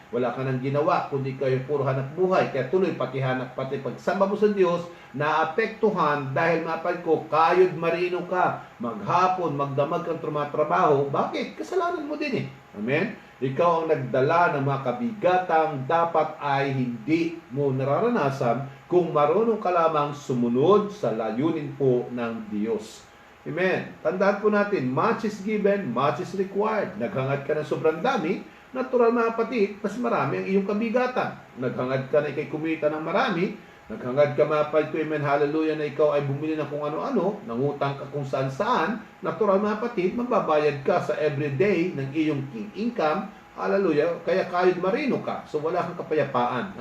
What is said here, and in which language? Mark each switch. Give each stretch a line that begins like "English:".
Filipino: Wala ka nang ginawa kundi kayo puro hanap buhay. Kaya tuloy pati pagsamba mo sa Diyos naapektuhan dahil mga paliko, kayod marino ka, maghapon, magdamag kang tumatrabaho. Bakit? Kasalanan mo din eh. Amen? Ikaw ang nagdala ng mga kabigatang dapat ay hindi mo nararanasan kung marunong ka lamang sumunod sa layunin po ng Diyos. Amen. Tandaan po natin,
English: much is given, much is required.
Filipino: Naghangad ka ng sobrang dami, natural na kapatid, mas marami ang iyong kabigatan. Naghangad ka na ikay kumita ng marami, naghangad ka mapal to, amen, hallelujah, na ikaw ay bumili ng kung ano-ano, nangutang ka kung saan-saan, natural mga kapatid, magbabayad ka sa everyday ng iyong income, hallelujah, kaya kayod marino ka, so wala kang kapayapaan.